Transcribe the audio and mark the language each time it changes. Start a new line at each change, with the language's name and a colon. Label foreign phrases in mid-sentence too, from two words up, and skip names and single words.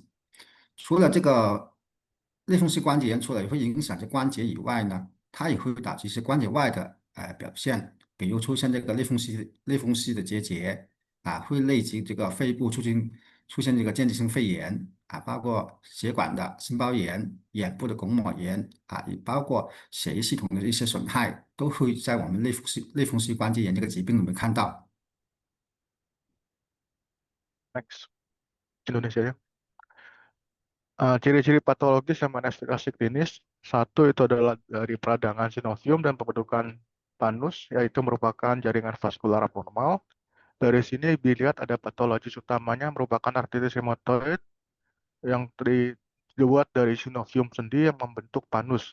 Chinese: 除了这个类风湿关节炎，除了也会影响这关节以外呢，它也会导致一些关节外的表现，比如出现这个类风湿的结节会累及这个肺部出现这个间质性肺炎包括血管的心包炎、眼部的巩膜炎也包括血液系统的一些损害，都会在我们类风湿关节炎这个疾病里面看到。
Indonesian: Next. Indonesia ya. Ciri-ciri patologis yang manifestasi klinis, satu itu adalah dari peradangan sinovium dan pembentukan panus, yaitu merupakan jaringan vaskular abnormal. Dari sini dilihat ada patologis utamanya merupakan artritis rheumatoid yang dibuat dari sinovium sendi yang membentuk panus.